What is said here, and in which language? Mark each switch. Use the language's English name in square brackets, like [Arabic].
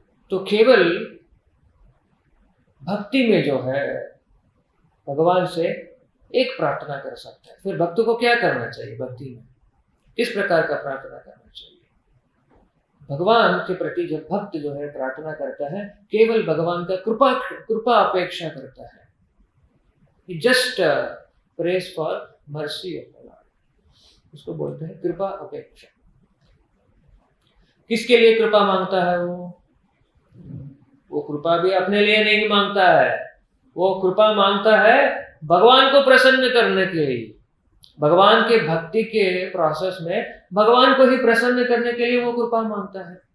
[Hindi] तो केवल भक्ति में जो है भगवान से एक प्रार्थना कर सकता है। फिर भक्त को क्या करना चाहिए? भक्ति में किस प्रकार का प्रार्थना करना चाहिए? भगवान के प्रति जब भक्त जो है प्रार्थना करता है, केवल भगवान का कृपा अपेक्षा करता है। [English] He just prays for mercy of the Lord. [Hindi] उसको बोलते हैं कृपा अपेक्षा। किसके लिए कृपा मांगता है वो कृपा भी अपने लिए नहीं मांगता है, वो कृपा मांगता है भगवान को प्रसन्न करने के लिए। भगवान के भक्ति के प्रोसेस में भगवान को ही प्रसन्न करने के लिए वो कृपा मांगता है।